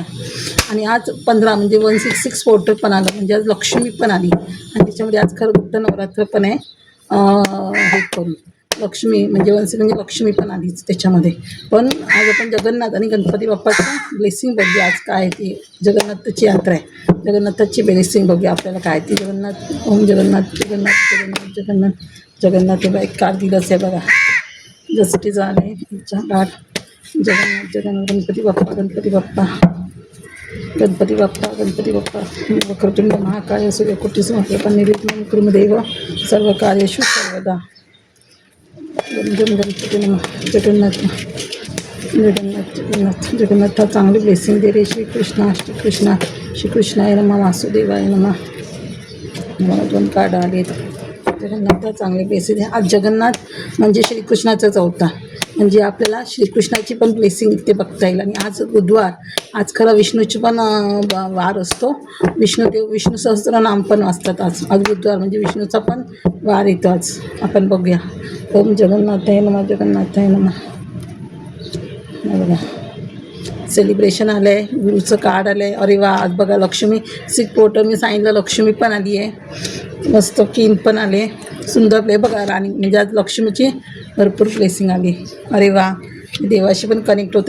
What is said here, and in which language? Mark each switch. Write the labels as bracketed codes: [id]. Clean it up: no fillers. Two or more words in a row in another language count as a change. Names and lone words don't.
[mr] आणि आज 15 म्हणजे 166 पोर्टर पण आलं, म्हणजे आज लक्ष्मी पण आली आणि त्याच्यामध्ये आज खरं गुप्त नवरात्र पण आहे. हे करून लक्ष्मी म्हणजे म्हणजे लक्ष्मी पण आलीच त्याच्यामध्ये. पण आज आपण जगन्नाथ आणि गणपती बाप्पाचं ब्लेसिंग बघूया. आज काय ते जगन्नाथाची यात्रा आहे, जगन्नाथाची ब्लेसिंग बघूया आपल्याला काय ती. जगन्नाथ ओम जगन्नाथ जगन्नाथ जगन्नाथ जगन्नाथ जगन्नाथ हे बघा एक कार्तिकच आहे बघा, जसं की झाले गाठ. जगन्नाथ जगन्नाथ गणपती बाप्पा गणपती बाप्पा गणपती बाप्पा गणपती बाप्पा. [sa] वक्रतुंड महाकाय सूर्यकोटी समप्रभा निर्विघ्नं कुरु मे देव सर्व कार्येषु सर्वदा. गणपती नमः. [mr] जगन्नाथ जगन्नाथ जगन्नाथ जगन्नाथ चांगली ब्लेसिंग दे रे. [sa] श्रीकृष्णा श्रीकृष्णा श्रीकृष्णाय नमः वासुदेवाय नमः. [mr] मला 2 कार्ड आलेत. जगन्नाथ चांगले ब्लेसिंग आहे. आज जगन्नाथ म्हणजे श्रीकृष्णाचाच अवतार, म्हणजे आपल्याला श्रीकृष्णाची पण ब्लेसिंग इथे बघता येईल. आणि आज बुधवार, आज खरं विष्णूची पण वार असतो. विष्णू सहस्त्रनाम पण वाचतात आज. आज बुधवार म्हणजे विष्णूचा पण वार येतो आज. आपण बघूया. [sa] ओम जगन्नाथाय नमः जगन्नाथाय नमः. [mr] बघा सेलिब्रेशन आलं आहे, गुरुचं कार्ड आलं आहे. अरे वा, आज बघा लक्ष्मी 6 पोर्टर मी सांगितलं, लक्ष्मी पण आली आहे. मस्त किंग पण आले, सुंदर प्ले बघा. राणी म्हणजे आज लक्ष्मीची भरपूर ब्लेसिंग आली. अरे वा, देवाशी पण कनेक्ट होतं.